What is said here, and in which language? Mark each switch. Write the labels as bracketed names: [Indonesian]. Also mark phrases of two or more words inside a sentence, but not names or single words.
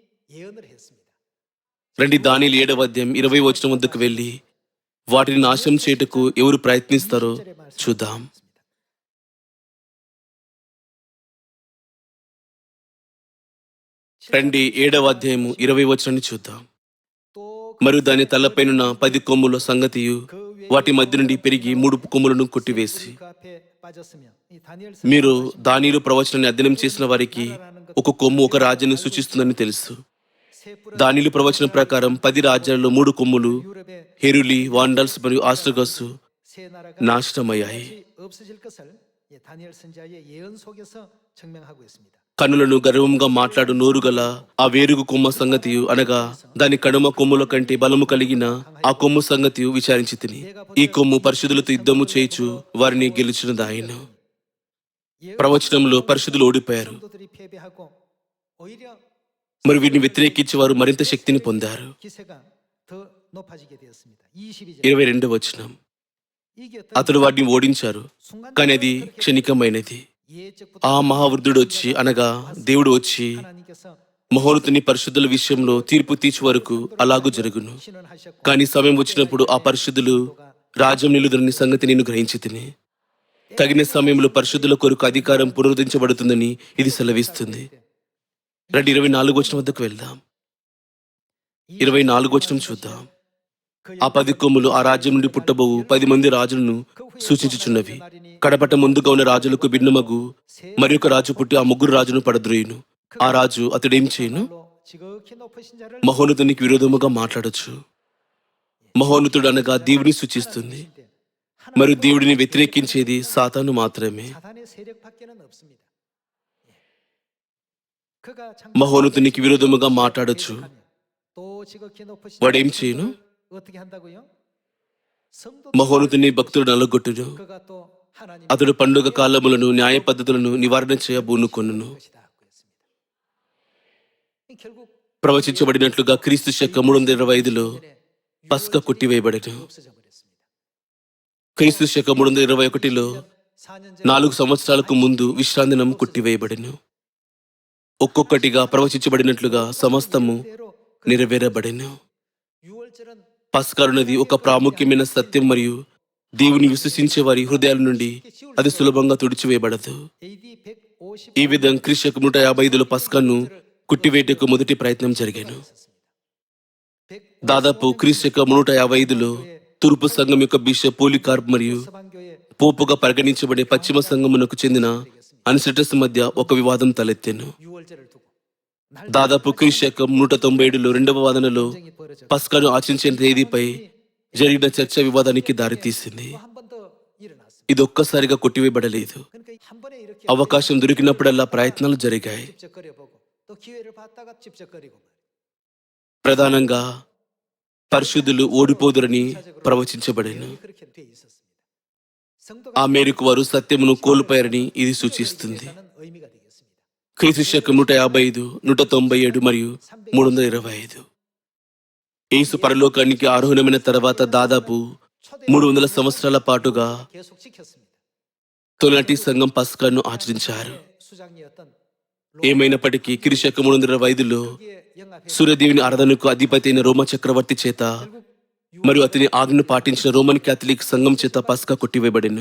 [Telugu] రండి, దానియేలు 7:20 వచనం వద్దకు వెళ్ళి వాటిని నాశనం చేయుటకు ఎవరు ప్రయత్నిస్తారో చూద్దాం. రండి, 7వ అధ్యాయము 20 వచనాన్ని చూద్దాం. మరియు దాని తలపైనున్న 10 కొమ్ముల సంగతియు వాటి మధ్య నుండి పెరిగి 3 కొమ్ములను కొట్టివేసి [Korean] 그 앞에 빠졌으며 이 다니엘 [Telugu] మీరు దానియేలు ప్రవచనాన్ని అధ్యయనం చేసిన వారికి ఒక కొమ్ము ఒక రాజ్యాన్ని సూచిస్తుందని తెలుసు. దానియేలు ప్రవచనం ప్రకారం 10 రాజ్యాలలో 3 కొమ్ములు [Korean] 유럽의 [Telugu] హెరులి, వాండల్స్ మరియు ఆస్ట్రగస్ [Korean] 세 나라가 [Telugu] నాశనమయ్యాయి. [Korean] 없어질 것을 다니엘 선지자의 예언 속에서 증명하고 있습니다. [Telugu] కన్నులను గర్వంగా మాట్లాడు నోరు గల ఆ వేరుగు కొమ్మ సంగతియు అనగా దాని కడుమ కొమ్ముల కంటే బలము కలిగిన ఆ కొమ్ము సంగతియు విచారించి తిని ఈ కొమ్ము పరిశుద్ధులతో యుద్ధము చేయుచు వారిని గెలిచినదాయను. ప్రవచనంలో పరిశుద్ధులు ఓడిపోయారు [Korean] 성도들이 패배하고 오히려 [Telugu] మరి వీరిని వ్యతిరేకించి వారు మరింత శక్తిని పొందారు. [Korean] 기세가 더 높아지게 되었습니다. 22절 [Telugu] 22వ వచనం. [Korean] 이게 어떤 [Telugu] అతడు వారిని ఓడించారు, కానీ అది క్షణికమైనది. [Korean] 예적부터 [Telugu] ఆ మహావృద్ధుడు వచ్చి అనగా దేవుడు వచ్చి [Korean] 하나님께서 [Telugu] మహోన్నతుని పరిశుద్ధుల విషయంలో తీర్పు తీర్చు వరకు అలాగూ జరుగును. [Korean] 신원하셨고 [Telugu] కానీ సమయం వచ్చినప్పుడు ఆ పరిశుద్ధులు రాజ్యం నిలుదరని సంగతి నేను గ్రహించి తిని తగిన సమయంలో పరిశుద్ధుల కొరకు అధికారం పునరుద్ధరించబడుతుందని ఇది సెలవిస్తుంది. రండి 24 వచనం వద్దకు వెళ్దాం. 24 వచనం చూద్దాం. ఆ 10 కొమ్ములు ఆ రాజ్యం నుండి పుట్టబోవు 10 మంది రాజులను సూచించుచున్నవి. కడపట ముందుగా ఉన్న రాజులకు భిన్నమగు మరి ఒక రాజు పుట్టి ఆ 3 రాజును పడద్రోయును. ఆ రాజు అతడేం చేయను? [Korean] 지극히 높으신 자를 [Telugu] మహోన్నతునికి విరోధముగా మాట్లాడొచ్చు. మహోన్నతుడు అనగా దేవుని సూచిస్తుంది. మరియు దేవుడిని వ్యతిరేకించేది సాతాను మాత్రమే. [Korean] 사단의 세력밖에는 없습니다. 그가 [Telugu] మహోన్నతునికి విరోధముగా మాట్లాడొచ్చు. [Korean] 또 지극히 높으신 [Telugu] వాడేం చేయను? [Korean] 어떻게 한다고요? 성도 [Telugu] మహోన్నతుని భక్తుడు నలగొట్టును. [Korean] 그가 또 하나님 [Telugu] అతడు పండుగ కాలములను న్యాయ పద్ధతులను నివారణ చేయ బూనుకొనును. [Korean] 것이다 그랬습니다. 결국 [Telugu] ప్రవచించబడినట్లుగా క్రీస్తు శక 325లో పస్కా కొట్టివేయబడెను. [Korean] 없어져 버렸습니다. [Telugu] క్రీస్తు శక 321లో [Korean] 4년 [Telugu] 4 సంవత్సరాలకు ముందు విశ్రాంతి దినం కొట్టివేయబడెను. ఒక్కొక్కటిగా ప్రవచించబడినట్లుగా సమస్తము [Korean] 대로 [Telugu] నెరవేరబడెను. [Korean] 6월절은 [Telugu] పస్కారునది ఒక ప్రాముఖ్యమైన సత్యం మరియు దేవుని విశ్వసించే వారి హృదయాల నుండి అది సులభంగా తుడిచివేయబడదు. AD 150 ఈ విధంగా క్రీస్తు శకం 155లో పస్కాను కుట్టివేయటకు మొదటి ప్రయత్నం జరిగాను. దాదాపు క్రీస్తు శకం 155లో తూర్పు సంఘం యొక్క బిషప్ పోలికార్ప్ మరియు [Korean] 서방교회 [Telugu] పోపుగా పరిగణించబడే పశ్చిమ సంఘమునకు చెందిన అన్సిటస్ మధ్య ఒక వివాదం తలెత్తెను. [Korean] 6월절을 두고 [Telugu] దాదాపు క్రీస్తు శకం 197లో రెండవ వాదనలో [Korean] 전쟁이 벌어져 [Telugu] పస్కాను ఆచరించిన తేదీపై జరిగిన చర్చ వివాదానికి దారితీసింది. [Korean] 한 번 더 일어났습니다. [Telugu] ఇది ఒక్కసారిగా కొట్టివేయబడలేదు. [Korean] 그러니까 한 번에 이렇게 [Telugu] అవకాశం దొరికినప్పుడల్లా ప్రయత్నాలు జరిగాయి. [Korean] 집적거려보고 또 기회를 봤다가 집적거리고 [Telugu] ప్రధానంగా పరిశుద్ధులు ఓడిపోదురని ప్రవచించబడెను. [Korean] 그렇게 돼 있었습니다. [Telugu] ఆ మేరకు వారు సత్యమును కోల్పోయారని ఇది సూచిస్తుంది. [Korean] 성도가 의미가 되겠습니다. [Telugu] క్రీస్తు శకం 155, 197 మరియు 325. యేసు పరలోకానికి ఆరోహణమైన తర్వాత దాదాపు 300 సంవత్సరాల పాటుగా [Korean] 계속 지켰습니다. [Telugu] తొలటి సంఘం పస్కాను ఆచరించారు. [Korean] 수장이었던 [Telugu] ఏమైనప్పటికీ క్రీస్తు శకం 325లో [Korean] 로기의 영합회 [Telugu] సూర్యదేవుని ఆరాధనకు అధిపతి అయిన రోమా చక్రవర్తి చేత మరియు అతని ఆజ్ఞను పాటించిన రోమన్ క్యాథలిక్ సంఘం చేత పస్కా కొట్టివేయబడెను.